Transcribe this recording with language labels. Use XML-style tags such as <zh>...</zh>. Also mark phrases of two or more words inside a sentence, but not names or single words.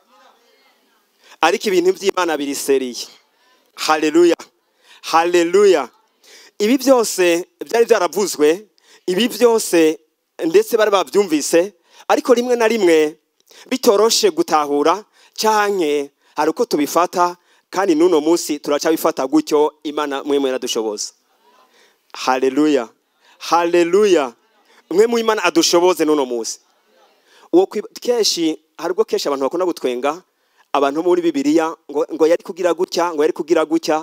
<rn>Haleluya. Haleluya. Ibi byose byari byaravuzwe, ibi byose ndetse bari babyumvise, ariko rimwe na rimwe bitoroshe gutahura canke hari uko tubifata, kandi nuno munsi turacabifata gutyo. Imana mwe yaradushoboza. Haleluya. Haleluya. Mwe mu Imana adushoboze nuno munsi. Uwo keshi harubwo keshi abantu bakunda gutwenga abantu muri Bibiliya ngo yari kugira gutya, ngo yari kugira gutya.</rn>